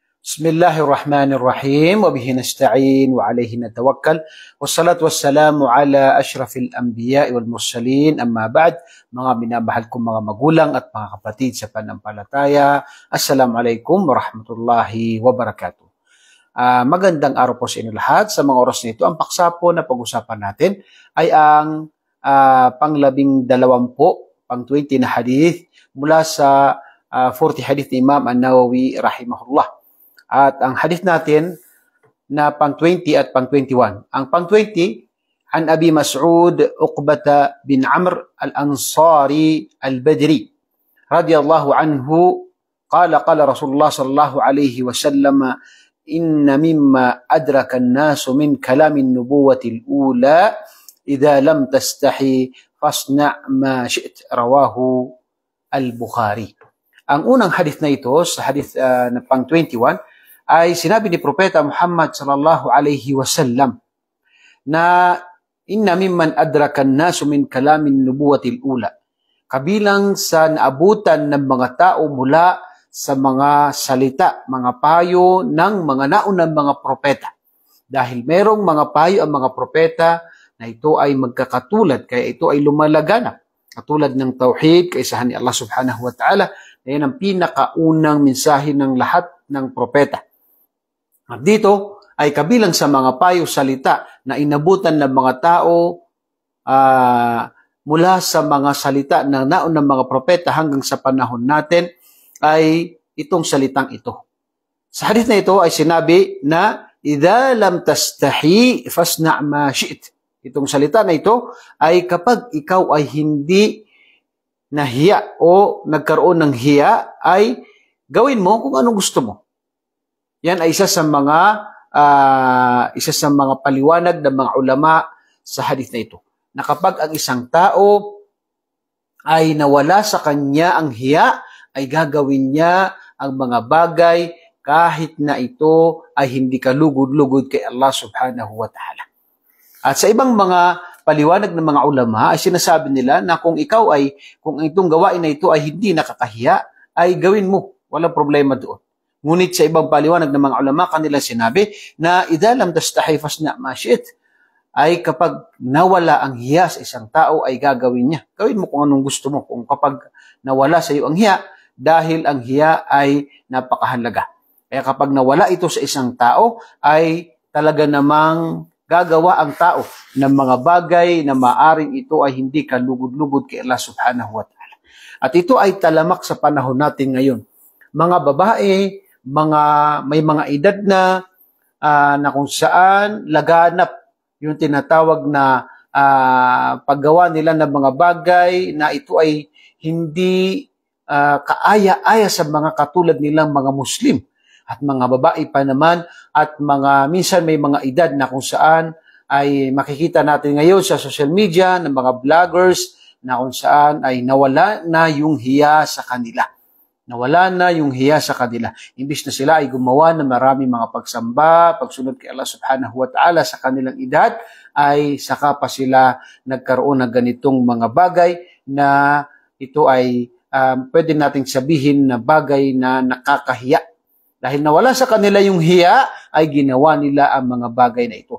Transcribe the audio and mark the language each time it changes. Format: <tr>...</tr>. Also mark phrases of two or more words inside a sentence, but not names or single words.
<ar>بسم الله الرحمن الرحيم. وبه نستعين وعليه نتوكل. والصلاة والسلام على أشرف الأنبياء والمرسلين. أما بعد,</ar> <tl>mga minamahal kong mga magulang at mga kapatid sa panampalataya.</tl> <ar>السلام عليكم ورحمة الله وبركاته.</ar> <tl>Magandang araw po sa inyo lahat. Sa mga oras nito, ang paksa po na pag-usapan natin ay ang pang-20 na hadith mula sa 40 hadith ni Imam An-Nawawi rahimahullah. At ang hadith natin na pang-20 at pang-21. Ang pang-20,</tl> <ar>عن أبي مسعود عقبة بن عمرو الأنصاري البدري رضي الله عنه قال رسول الله صلى الله عليه وسلم إن مما أدرك الناس من كلام النبوة الأولى إذا لم تستح فاصنع ما شئت، رواه البخاري.</ar> <tl>Ang unang hadith na ito, sa hadith na pang-21, ay sinabi ni Propeta Muhammad</tl> <ar>صلى الله عليه وسلم</ar> <tl>na</tl> <ar>إن مما أدرك الناس من كلام النبوة الأولى.</ar> <tl>Kabilang sa naabutan ng mga tao mula sa mga salita, mga payo ng mga naunang mga propeta. Dahil merong mga payo ang mga propeta na ito ay magkakatulad, kaya ito ay lumalaganap. Katulad ng tauhid, kaisahan ni Allah</tl> <ar>سبحانه وتعالى,</ar> <tl>na yan ang pinakaunang mensahe ng lahat ng propeta. At dito ay kabilang sa mga payo salita na inabutan ng mga tao mula sa mga salita ng naunang mga propeta hanggang sa panahon natin ay itong salitang ito. Sa hadith na ito ay sinabi na</tl> <ar>إذا لم تستح فاصنع ما شئت.</ar> <tl>Itong salita na ito ay kapag ikaw ay hindi nahiya o nagkaroon ng hiya ay gawin mo kung anong gusto mo. Yan ay isa sa mga paliwanag ng mga ulama sa hadith na ito. Na kapag ang isang tao ay nawala sa kanya ang hiya, ay gagawin niya ang mga bagay kahit na ito ay hindi kalugod-lugod kay Allah</tl> <ar>سبحانه وتعالى.</ar> <tl>At sa ibang mga paliwanag ng mga ulama ay sinasabi nila na kung itong gawain na ito ay hindi nakakahiya, ay gawin mo. Walang problema doon. Ngunit sa ibang paliwanag ng mga ulama, kanilang sinabi na</tl> <ar>إذا لم تستح فاصنع ما شئت,</ar> <tl>ay kapag nawala ang hiya sa isang tao ay gagawin niya. Gawin mo kung anong gusto mo. Kung kapag nawala sa iyo ang hiya, dahil ang hiya ay napakahalaga. Kaya kapag nawala ito sa isang tao, ay talaga namang gagawa ang tao ng mga bagay na maaring ito ay hindi kalugod-lugod kay Allah</tl> <ar>سبحانه وتعالى.</ar> <tl>At ito ay talamak sa panahon natin ngayon. Mga babae, may mga edad na kung saan laganap yung tinatawag na paggawa nila ng mga bagay na ito ay hindi kaaya-aya sa mga katulad nilang mga Muslim. At mga babae pa naman at minsan may mga edad na kung saan ay makikita natin ngayon sa</tl> <en>social media</en> <tl>ng mga vloggers na kung saan ay nawala na yung hiya sa kanila. Nawala na yung hiya sa kanila. Imbis na sila ay gumawa ng maraming mga pagsamba, pagsunod kay Allah</tl> <ar>سبحانه وتعالى</ar> <tl>sa kanilang edad, ay saka pa sila nagkaroon ng ganitong mga bagay na ito ay pwede nating sabihin na bagay na nakakahiya. Dahil nawala sa kanila yung hiya, ay ginawa nila ang mga bagay na ito.</tl>